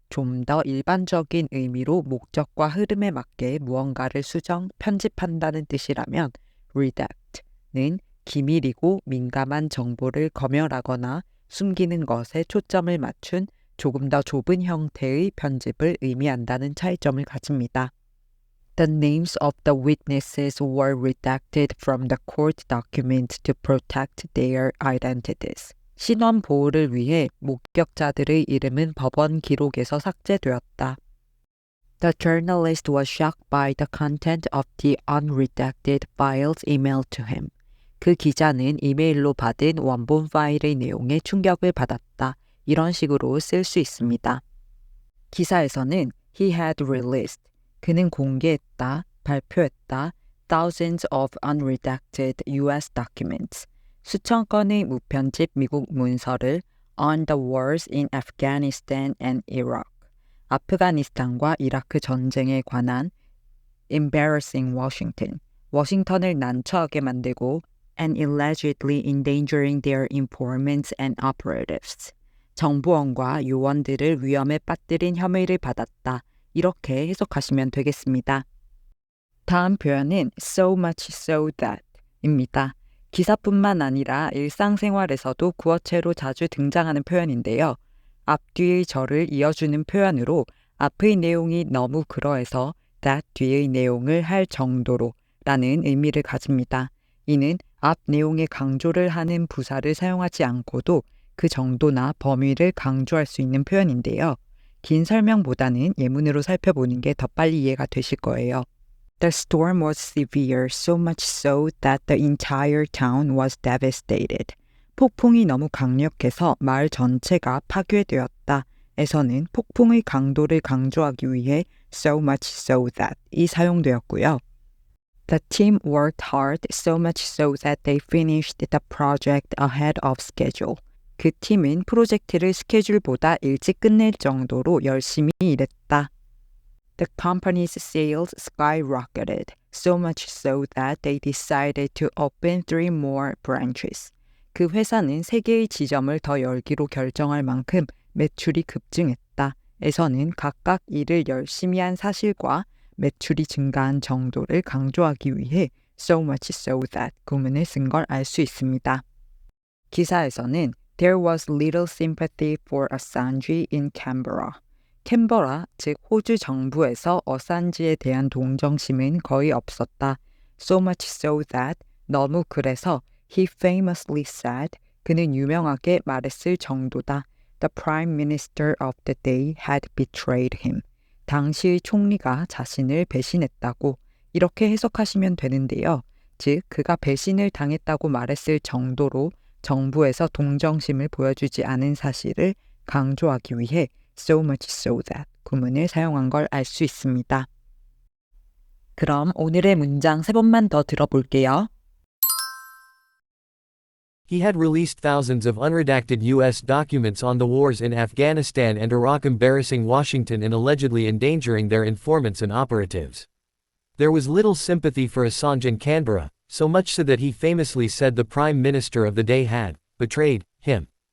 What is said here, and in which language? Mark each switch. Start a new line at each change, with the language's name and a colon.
Korean: 좀 더 일반적인 의미로 목적과 흐름에 맞게 무언가를 수정, 편집한다는 뜻이라면 redact는 기밀이고 민감한 정보를 검열하거나 숨기는 것에 초점을 맞춘 조금 더 좁은 형태의 편집을 의미한다는 차이점을 가집니다.
English: The names of the witnesses were redacted from the court documents to protect their identities.
Korean: 신원 보호를 위해 목격자들의 이름은 법원 기록에서 삭제되었다.
English: The journalist was shocked by the content of the unredacted files emailed to him.
Korean: 그 기자는 이메일로 받은 원본 파일의 내용에 충격을 받았다. 이런 식으로 쓸 수 있습니다. 기사에서는
English: he had released,
Korean: 그는 공개했다, 발표했다,
English: thousands of unredacted US documents,
Korean: 수천 건의 무편집 미국 문서를
English: on the wars in Afghanistan and Iraq,
Korean: 아프가니스탄과 이라크 전쟁에 관한
English: embarrassing Washington,
Korean: 워싱턴을 난처하게 만들고
English: and allegedly endangering their informants and operatives,
Korean: 정보원과 요원들을 위험에 빠뜨린 혐의를 받았다. 이렇게 해석하시면 되겠습니다. 다음 표현은 so much so that 입니다. 기사뿐만 아니라 일상생활에서도 구어체로 자주 등장하는 표현인데요. 앞뒤의 절을 이어주는 표현으로 앞의 내용이 너무 그러해서 that 뒤의 내용을 할 정도로 라는 의미를 가집니다. 이는 앞 내용에 강조를 하는 부사를 사용하지 않고도 그 정도나 범위를 강조할 수 있는 표현인데요. 긴 설명보다는 예문으로 살펴보는 게 더 빨리 이해가 되실 거예요.
English: The storm was severe, so much so that the entire town was devastated.
Korean: 폭풍이 너무 강력해서 마을 전체가 파괴되었다. 에서는 폭풍의 강도를 강조하기 위해 so much so that이 사용되었고요.
English: The team worked hard, so much so that they finished the project ahead of schedule.
Korean: 그 팀은 프로젝트를 스케줄보다 일찍 끝낼 정도로 열심히 일했다.
English: The company's sales skyrocketed, so much so that they decided to open 3 more branches.
Korean: 그 회사는 3개의 지점을 더 열기로 결정할 만큼 매출이 급증했다. 에서는 각각 일을 열심히 한 사실과 매출이 증가한 정도를 강조하기 위해 so much so that 구문을 쓴 걸 알 수 있습니다. 기사에서는
English: There was little sympathy for Assange in Canberra.
Korean: 캔버라, 즉 호주 정부에서 어산지에 대한 동정심은 거의 없었다.
English: So much so that,
Korean: 너무 그래서
English: he famously said,
Korean: 그는 유명하게 말했을 정도다.
English: The prime minister of the day had betrayed him.
Korean: 당시의 총리가 자신을 배신했다고 이렇게 해석하시면 되는데요. 즉, 그가 배신을 당했다고 말했을 정도로 정부에서 동정심을 보여주지 않은 사실을 강조하기 위해 so much so that 구문을 사용한 걸 알 수 있습니다. 그럼 오늘의 문장 3번만 더 들어볼게요.
English: He had released thousands of unredacted U.S. documents on the wars in Afghanistan and Iraq, embarrassing Washington and allegedly endangering their informants and operatives. There was little sympathy for Assange in Canberra, so much so that he famously said the Prime Minister of the day had betrayed him.